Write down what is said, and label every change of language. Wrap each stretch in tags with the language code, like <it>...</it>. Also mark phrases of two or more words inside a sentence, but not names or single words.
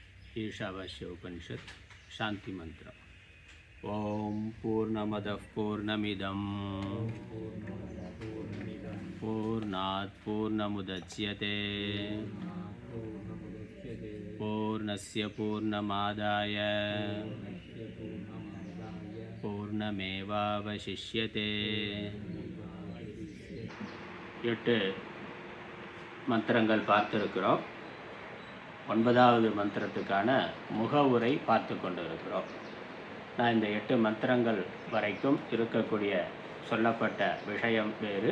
<sa>ईशावास्य उपनिषत् शांति मंत्र। ओम पूर्णमदः पूर्णमिदं पूर्णात् पूर्णमुदच्यते पूर्णस्य पूर्णमादाय पूर्णमेवावशिष्यते।</sa> <ta>8 மந்திரங்கள் பார்த்திருக்கிறோம். 9வது மந்திரத்துக்கான முகவுரை பார்த்து கொண்டிருக்கிறோம். நான் இந்த 8 மந்திரங்கள் வரைக்கும் இருக்கக்கூடிய சொல்லப்பட்ட விஷயம் வேறு.</ta>